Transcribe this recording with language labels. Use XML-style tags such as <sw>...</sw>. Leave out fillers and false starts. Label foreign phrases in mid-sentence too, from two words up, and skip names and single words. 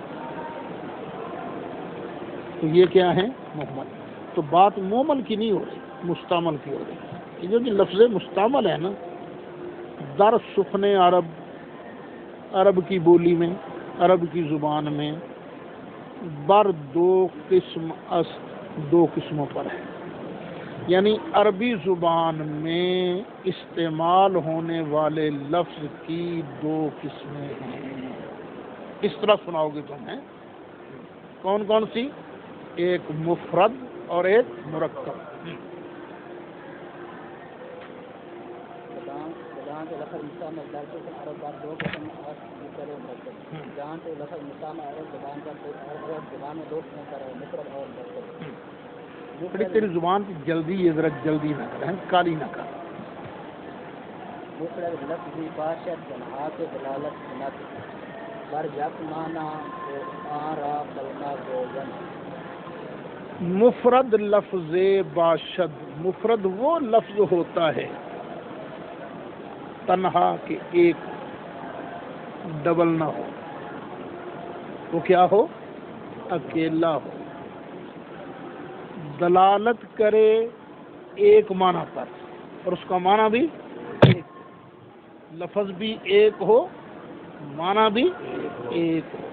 <ur>تو یہ کیا ہے؟ محمل. تو بات مومل کی نہیں ہو رہی، مستعمل کی ہو رہی. یہ جو لفظ مستعمل ہے نا،</ur> <fa>در سخن عرب کی بولی میں، عرب کی زبان میں بر دو قسم است،</fa> <ur>دو قسموں پر ہے. یعنی عربی زبان میں استعمال ہونے والے لفظ کی دو قسمیں ہیں. اس طرح سناؤ گے تمہیں. کون کون سی؟ ایک مفرد اور ایک مرکب. تیری زبان کی جلدی، یہ ذرا جلدی نہ کریں، کالی نہ کر.</ur> <fa>مفرد لفظ باشد تنہا کے دلالت سنت بر یک معنی و آرا کلمہ گوزن. مفرد لفظ باشد،</fa> <ur>مفرد وہ لفظ ہوتا ہے تنہا کہ ایک، ڈبل نہ ہو. وہ کیا ہو؟ اکیلا ہو. دلالت کرے ایک معنی پر، اور اس کا معنی بھی ایک، لفظ بھی ایک ہو، معنی بھی ایک ہو.</ur>